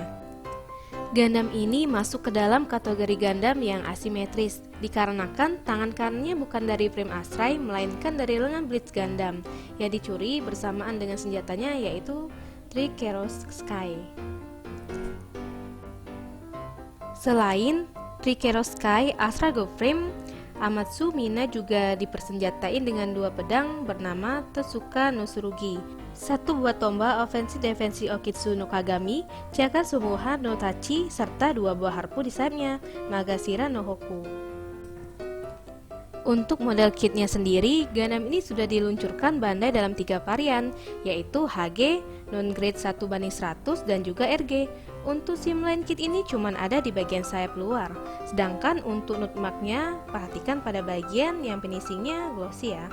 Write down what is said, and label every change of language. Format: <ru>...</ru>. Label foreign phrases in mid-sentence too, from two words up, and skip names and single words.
<id>Gundam ini masuk ke dalam kategori Gundam yang asimetris, dikarenakan tangan kanannya bukan dari frame Astray, melainkan dari lengan Blitz Gundam yang dicuri bersamaan dengan senjatanya, yaitu Trikeros Sky. Selain Trikeros Sky, Astray Gold Frame Amatsumina juga dipersenjatain dengan dua pedang bernama Totsuka no Tsurugi, satu buah tombak ofensi defensi Okitsu no Kagami, Chakra Sumuha no Tachi, serta dua buah harpu di sayapnya, Magashira no Hoku. Untuk model kitnya sendiri, Gundam ini sudah diluncurkan Bandai dalam 3 varian, yaitu HG, non-grade 1:100, dan juga RG. Untuk simline kit ini cuma ada di bagian sayap luar, sedangkan untuk nutmaknya perhatikan pada bagian yang finishingnya glossy ya.</id>